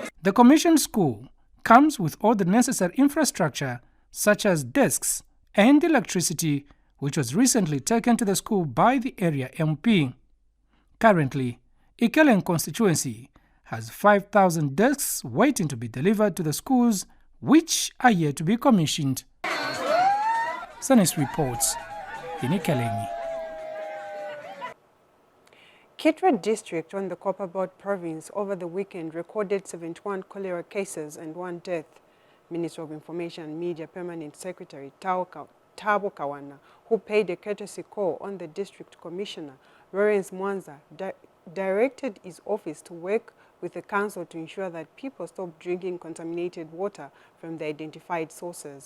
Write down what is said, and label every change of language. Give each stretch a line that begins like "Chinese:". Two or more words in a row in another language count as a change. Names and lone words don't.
English: The commissioned school comes with all the necessary infrastructure such as desks and electricity, which was recently taken to the school by the area MP. Currently, Ikeleng constituency has 5,000 desks waiting to be delivered to the schools, which are yet to be commissioned. Zanis reports in Ikeleng. Kitwe district on the Copperbelt province over the weekend recorded 71 cholera cases and 1 death. Minister of Information and Media Permanent Secretary Tabo Kawana, who paid a courtesy call on the District Commissioner, Lawrence Mwanza, directed his office to work with the council to ensure that people stop drinking contaminated water from the identified sources.